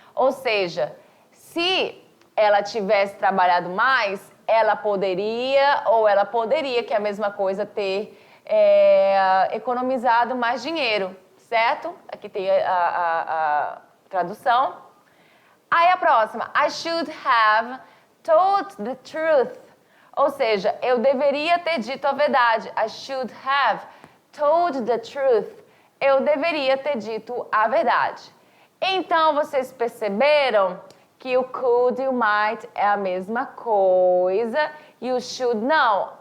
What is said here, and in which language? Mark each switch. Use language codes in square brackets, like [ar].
[pt] Ou seja, se ela tivesse trabalhado mais, ela poderia, que é a mesma coisa, ter economizado mais dinheiro, certo? Aqui tem a tradução. Aí a próxima, [en] I should have told the truth. [pt] Ou seja, eu deveria ter dito a verdade. [en] I should have told the truth. [pt] Eu deveria ter dito a verdade. Então, vocês perceberam que o could e o might é a mesma coisa e o should não.